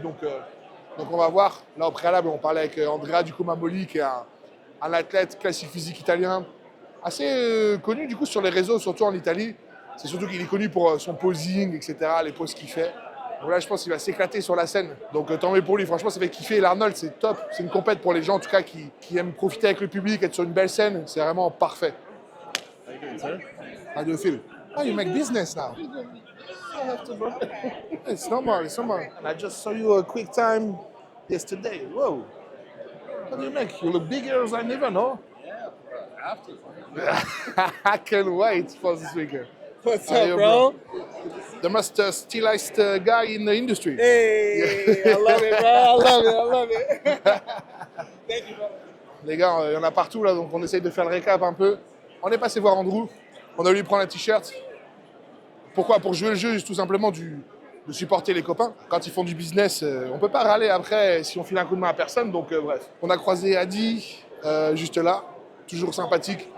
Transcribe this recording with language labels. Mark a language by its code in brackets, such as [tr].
[fr] Donc on va voir. Là, au préalable, on parlait avec Andrea Ducomamoli, qui est un athlète classique physique italien, assez connu du coup sur les réseaux, surtout en Italie. C'est surtout qu'il est connu pour son posing, etc., les poses qu'il fait. Donc là, je pense qu'il va s'éclater sur la scène. Donc tant mieux pour lui. Franchement, ça fait kiffer. L'Arnold, c'est top. C'est une compète pour les gens, en tout cas, qui aiment profiter avec le public, être sur une belle scène. C'est vraiment parfait. [en] How do you feel? Oh, you make business now. It's normal. And I just saw you a quick time yesterday. Whoa. What do you make? You look bigger than ever, no? I can't wait for this weekend. What's How are up, you, bro? The most stylized guy in the industry. Hey, I love it, bro. I love it. Thank you, brother. [fr] Les gars, il y en a partout là, donc on essaye de faire le récap un peu. On est passé voir Andrew, on a lui prendre un t-shirt. Pourquoi? Pour jouer le jeu, tout simplement de supporter les copains. Quand ils font du business, on peut pas râler après si on file un coup de main à personne, donc bref. On a croisé Adi, juste là, toujours sympathique.